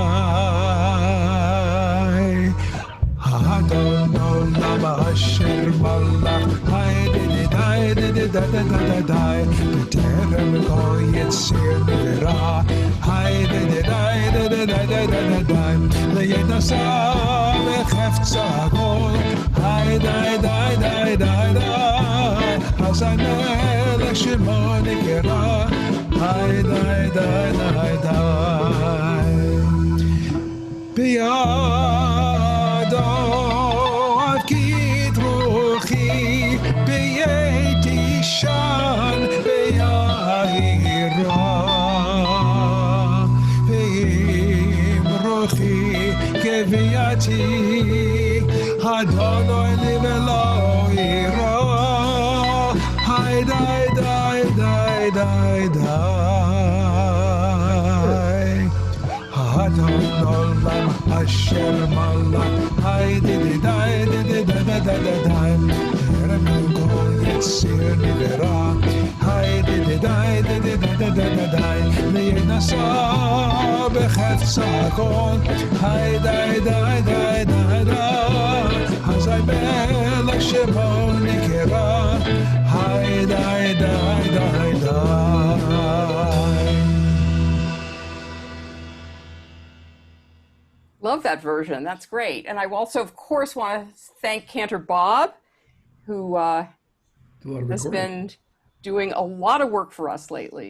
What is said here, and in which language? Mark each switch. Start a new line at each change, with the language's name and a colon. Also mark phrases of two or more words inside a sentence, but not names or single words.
Hebrew: האדון עולם אשר מלך, היי די די די די די די די די, בטרם כל יציר נברא, היי די די די די די די די די די, לעת נשא בחפץ הכל, היי די די די די די, אז המלך שמו נקרא, היי די די די די. בידו אבקיד רוחי, בעת אישן ביעירה, ואם רוחי כביעתי, אדוני לי ולא יירא, היי די די די די די. האדון עולם אשר מלך, היי די די די די די די די די די, טרם כל יציר נברא, היי די די די די די די די די די, לעת נשא בחפץ הכל, היי די די די די די, אז המלך שמו נקרא, היי די די די די.
English: Love that version. That's great. And I also, of course, want to thank Cantor Bob, who has been doing a lot of work for us lately.